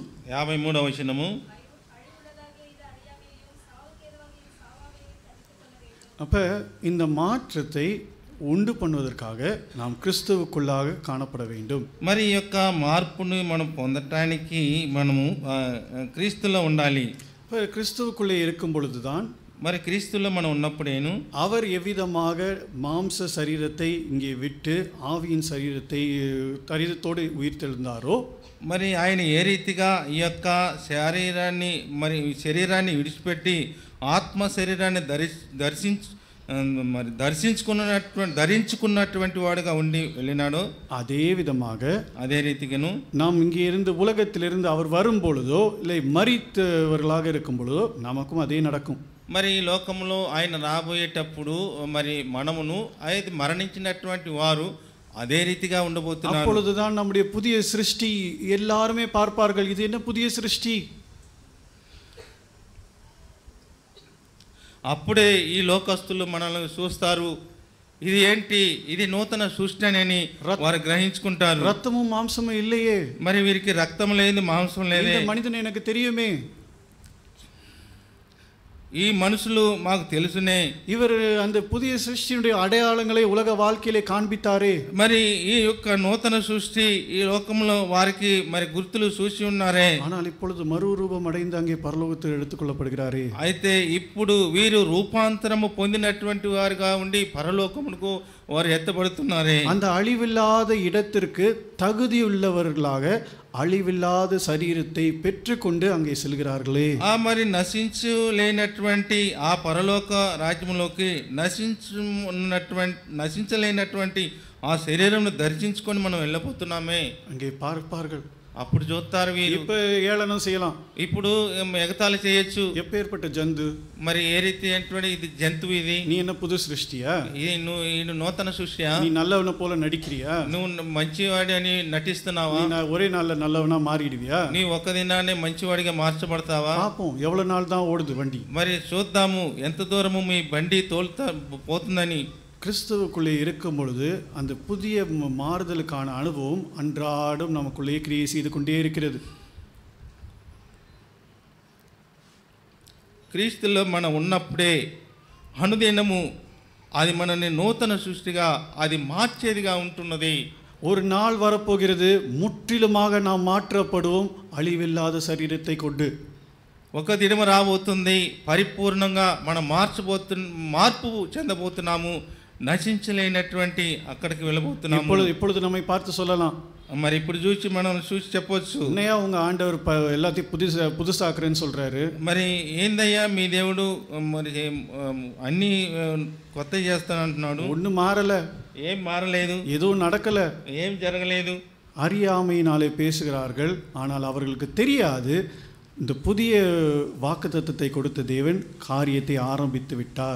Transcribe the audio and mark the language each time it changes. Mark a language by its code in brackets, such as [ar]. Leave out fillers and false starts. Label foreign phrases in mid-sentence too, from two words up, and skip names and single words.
[te] 53వ వచనము. [ta] அப்போ இந்த மாற்றத்தை உண்டு பண்ணுவதற்காக நாம் கிறிஸ்துவுக்குள்ளாக காணப்பட வேண்டும். [te] మరి ఈ యొక్క మార్పుని మనం పొందటానికి మనము క్రీస్తులో ఉండాలి. [ta] கிறிஸ்துவுக்குள்ளே இருக்கும் பொழுதுதான் [te] మరి క్రీస్తులో మనం ఉన్నప్పుడేను [ta] அவர் எவ்விதமாக மாம்ச சரீரத்தை இங்கே விட்டு ஆவியின் சரீரத்தோடு உயிர்த்தெழுந்தாரோ [te] మరి ఆయన ఏ రీతిగా ఈ యొక్క శరీరాన్ని విడిచిపెట్టి ఆత్మ శరీరాన్ని ధరించుకున్నటువంటి వాడుగా ఉండి వెళ్ళినాడో [ta] அதே விதமாக [te] అదే రీతిగాను [ta] நாம் இங்கே இருந்து உலகத்திலிருந்து அவர் வரும் பொழுதோ இல்லை மரித்தவர்களாக இருக்கும் பொழுதோ நமக்கும் அதே நடக்கும். [te] మరి ఈ లోకంలో ఆయన రాబోయేటప్పుడు మరి మనమును అయితే మరణించినటువంటి వారు [ta] அதே ரீதியாக [te] ఉండబోతున్నారు. [ta] அப்பொழுதுதான் நம்முடைய புதிய சிருஷ்டி எல்லாருமே பார்ப்பார்கள், இது என்ன புதிய சிருஷ்டி. [te] అప్పుడే ఈ లోకస్తులు మనల్ని చూస్తారు, ఇది ఏంటి, ఇది నూతన సృష్టి అని వారు గ్రహించుకుంటారు. రక్తము మాంసము இல்லையே, మరి వీరికి రక్తం లేదు మాంసం లేదే, [ta] இந்த மனிதன் எனக்கு தெரியுமே, [te] ఈ మనుషులు మాకు తెలుసునే, [ta] இவர் அந்த புதிய சிருஷ்டியுடைய அடையாளங்களை உலக வாழ்க்கையிலே காண்பித்தாரே. [te] మరి ఈ యొక్క నూతన సృష్టి ఈ లోకంలో వారికి మరి గుర్తులు చూసి ఉన్నారే. [ta] ஆனால் இப்பொழுது மறுரூபம் அடைந்து அங்கே பரலோகத்தில் எடுத்துக்கொள்ளப்படுகிறாரே. [te] అయితే ఇప్పుడు వీరు రూపాంతరము పొందినటువంటి వారుగా ఉండి పరలోకమునకు వారు ఎత్తబడుతున్నారే. [ta] அந்த அழிவில்லாத இடத்திற்கு தகுதியுள்ளவர்களாக அழிவில்லாத சரீரத்தை பெற்றுக்கொண்டு அங்கே செல்கிறார்களே. [te] మరి నశించలేనటువంటి ఆ పరలోక రాజ్యంలోకి నశించలేనటువంటి ఆ శరీరంను దర్శించుకొని మనం వెళ్ళబోతున్నామే. [ta] அங்கே பார்ப்பார்கள், [te] అప్పుడు చూస్తారు వీరు. [ta] இப்ப ஏளனம் செய்யலாம், [te] ఇప్పుడు ఎగతాళి చేయొచ్చు, [ta] எப்பேற்பட்ட ஜந்து, [te] మరి ఏ రీతి అంటే ఇది జంతువు, ఇది [ta] நீ என்ன புது சிருஷ்டியா, [te] ఇది నువ్వు నూతన సృష్టి, [ta] நீ நல்லவன போல நடிக்கிறியா, [te] నువ్వు మంచివాడి అని నటిస్తున్నావా, [ta] ஒரே நாள்ல நல்லவனா மாறிடுவியா, [te] నీ ఒక్క దినాన్ని మంచివాడిగా మార్చబడతావా. [ta] பாப்போம் எவ்வளவு நாள் தான் ஓடுது வண்டி, [te] మరి చూద్దాము ఎంత దూరము మీ బండి పోతుందని. [ta] கிறிஸ்துவுக்குள்ளே இருக்கும் பொழுது அந்த புதிய மாறுதலுக்கான அனுபவம் அன்றாடம் நமக்குள்ளே கிரியை செய்து கொண்டே இருக்கிறது. [te] క్రీస్తులో మనం ఉన్నప్పుడే అనుదినము అది మనల్ని నూతన సృష్టిగా అది మార్చేదిగా ఉంటున్నది. [ta] ஒரு நாள் வரப்போகிறது, முற்றிலுமாக நாம் மாற்றப்படுவோம் அழிவில்லாத சரீரத்தை கொண்டு. [te] ఒక దినము రాబోతుంది, పరిపూర్ణంగా మనం మార్పు చెందబోతున్నాము, నశించలేనటువంటి అక్కడికి వెళ్ళబోతున్నాము. [ta] இப்பொழுது நம்மை பார்த்து சொல்லலாம், [te] మరి ఇప్పుడు మనం చూసి చెప్పొచ్చు, [ta] என்னையா உங்க ஆண்டவர் எல்லாத்தையும் புதுசாக்குறேன்னு சொல்றாரு. [te] మరి ఏందయ్యా మీ దేవుడు మరి అన్ని కొత్త చేస్తానంటున్నాడు. [ta] ஒன்றும் மாறல, [te] ఏం మారలేదు, [ta] எதுவும் நடக்கல, [te] ఏం జరగలేదు. [ta] அறியாமையினாலே பேசுகிறார்கள், ஆனால் அவர்களுக்கு தெரியாது இந்த புதிய வாக்குத்தத்தத்தை கொடுத்த தேவன் காரியத்தை ஆரம்பித்து விட்டார்.